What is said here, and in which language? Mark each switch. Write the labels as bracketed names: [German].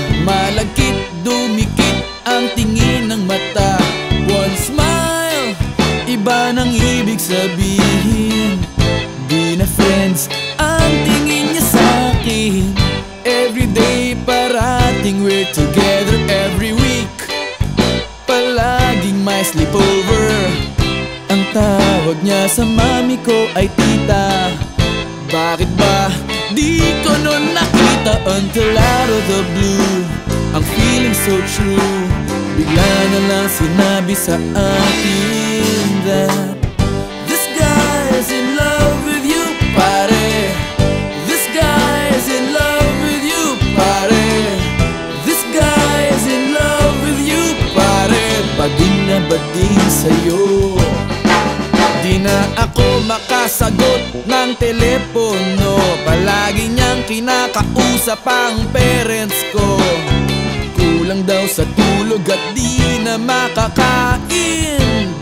[Filipino] Malagkit, dumikit ang tingin ng mata. [English] One smile, [Filipino] iba nang ibig sabihin. Di na friends ang tingin niya sa akin. [English] Everyday [Filipino] parating [English] we're together. Every week [Filipino] palaging may [English] sleepover. [Filipino] Ang tawag niya sa mami ko ay tita. Bakit ba di ko noon nakita? [English] Until out of the blue, [Filipino] ang [English] feeling so true. [Filipino] Bigla na lang sinabi sa akin [English] that this guy is in love with you, pare. This guy is in love with you, pare. This guy is in love with you, pare. [Filipino] Bading na bading sa'yo. Di na ako makasagot ng telepono. Palagi niyang kinakausap ang parents ko. Kulang daw sa tulog at di na makakain.